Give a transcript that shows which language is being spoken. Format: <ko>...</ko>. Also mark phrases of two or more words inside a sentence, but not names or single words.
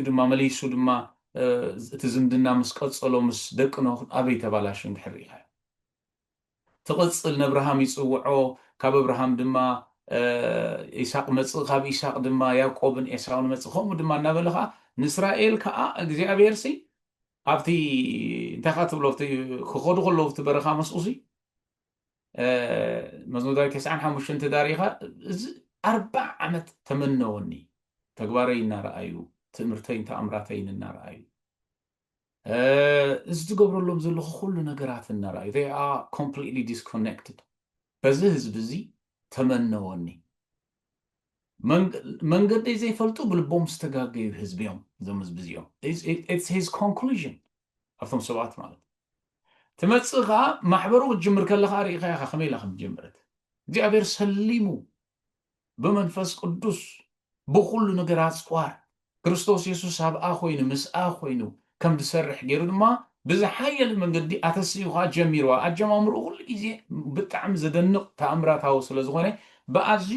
<ti>ድማ መሊሱ ድማ እቲ ዝምድና ምስ ቀፀሎ ምስ ደቂ ኖህ ኣበይ ተባላሽ እንድሕር ኢኻ ትቕፅል ንኣብርሃም ይፅውዖ ካብ ኣብርሃም ድማ ኢሳቅ መፅእ ካብ ኢሳቅ ድማ ያዕቆብን ኤሳውን መፅእ ከምኡ ድማ እናበለ ከዓ ንእስራኤል ከዓ እግዚኣብሄር ሲ ኣብቲ እንታይ ካ ትብሎ ክኸዱ ከለዉ ኣብቲ በረኻ መስኡሲ መዝሙር 95 ተዳሪኻ እዚ 40 ዓመት ተመነወኒ ተግባረይ እናረኣዩ ትምህርተይን ተኣምራተይን እናረኣዩ እዚ ዝገብረሎም ዘለኹ ኩሉ ነገራት እናረኣዩ</ti> <en>they are completely disconnected</en> <ti>በዚ ህዝቢ እዚ ተመነወኒ መንገደይ ዘይፈልጡ ብልቦም ዝተጋገዩ ህዝቢ እዮም እዞም ህዝቢ እዚኦም it's</ti> <en>his conclusion</en> <ti>ኣብቶም ሰባት ማለት ትመፅእ ከዓ ማሕበሩ ክትጅምር ከለካ ርኢኻ ኢኻ ከመይ ኢላ ከም ጀመረት እግዚኣብሄር ሰሊሙ ብመንፈስ ቅዱስ ብኩሉ ነገራት ፅዋር ክርስቶስ የሱስ ኣብኣ ኮይኑ ምስኣ ኮይኑ ከም ዝሰርሕ ገይሩ ድማ ብዝሓየለ መንገዲ ኣተስዩ ከዓ ጀሚርዋ ኣጀማምርኡ ኩሉ ግዜ ብጣዕሚ ዘደንቕ ተኣምራታዊ ስለ ዝኾነ ብኣዝዩ</ti>